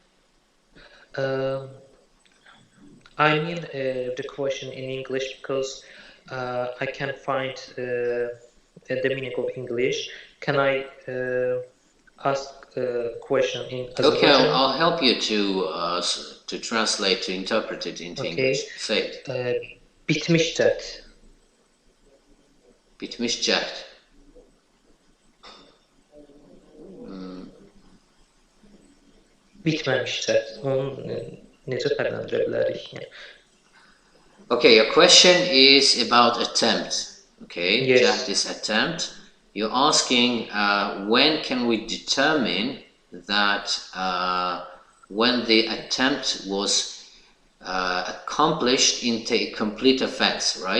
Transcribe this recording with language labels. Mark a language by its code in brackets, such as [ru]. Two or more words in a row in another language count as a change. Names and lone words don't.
[en] I mean the question in English, because I can't find the meaning of English. Can I ask a question in Okay, Azerbaijan. I'll help you to translate, to interpret it into English. Say it. [az] Bitmiştir. Bitmiştir. Bitməmişdir. Onu necə fərqləndirə bilərik? Yəni, [en] Okay, your question is about attempt. Okay, Yes. Jahd is attempt. You're asking when can we determine that when the attempt was accomplished into a complete offense, right?